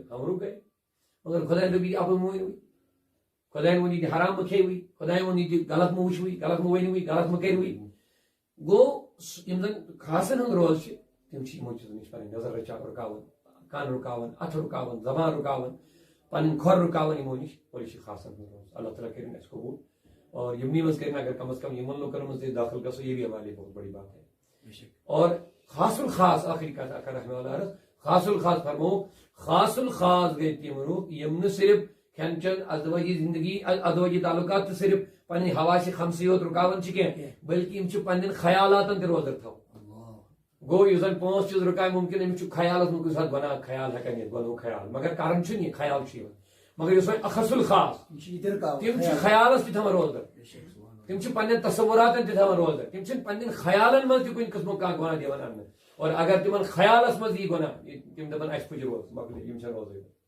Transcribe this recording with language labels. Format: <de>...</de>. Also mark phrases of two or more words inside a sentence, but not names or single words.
<ks>ہم رُکٲے مگر خۄداین دوٚپ یہِ اَپُز مہٕ ؤنِو خۄداین ووٚن یہِ حرام مہٕ کھیٚیِوٕے خۄداین ووٚن یہِ غلط مہٕ وٕچھوٕے غلط مہٕ ؤنِوٕے غلط مہٕ کٔرِوٕے گوٚو یِم زن خاصن ہُنٛد روز چھِ تِم چھِ یِمو چیٖزو نِش پنٕنۍ نظر رُکاوان کان رُکاوان اَتھٕ رُکاوان زبان رُکاوان پنٕنۍ کھۄر رُکاوان یِمو نِش اور یہِ چھِ خاصن ہُنٛد روز اللہ تعالیٰ کٔرِنۍ اَسہِ قبوٗل اور یِمنٕے منٛز کٔرِنۍ اگر کم از کم یِمن لُکن منٛز تہِ داخل گژھو</ks> <ur>یہ بھی ہمارے لیے بہت بڑی بات ہے</ur> <ks>اور خاص الخاص آخری کتھ اکھ</ks> <ar>رحمہ اللہ</ar> <ks>عرض خاص الخاص فرمو خاص الخاص گٔے تِم لُکھ یِم نہٕ صرف کھٮ۪ن چٮ۪ن ازدواجی زندگی ازدواجی تعلقات تہٕ صرف پنٕنۍ حواسہِ خمسٕے یوت رُکاوان چھِ کینٛہہ بلکہِ یِم چھِ پننٮ۪ن خیالاتن تہِ روزدر تھاوان گوٚو یُس زن پانٛژھ چیٖز رُکاوِ مُمکِن أمِس چھُ خیالس منٛز کُنہِ ساتہٕ گۄناہ خیال ہٮ۪کان یِتھ گۄنہُک خیال مگر کران چھُنہٕ یہِ خیال چھُ یِوان مگر یُس وۄنۍ اخص الخاص تِم چھِ خیالس تہِ تھاوان روزدر تِم چھِ پننٮ۪ن تصوراتن تہِ تھاوان روزدر تِم چھِنہٕ پننٮ۪ن خیالن منٛز تہِ کُنہِ قٕسمُک کانٛہہ گۄناہ دِوان اننہٕ اور اگر تِمن خیالس منٛز یی گۄناہ تِم دپان اسہِ پھٕچ روز مۄکلے یِم چھنہٕ روزٕے</ks>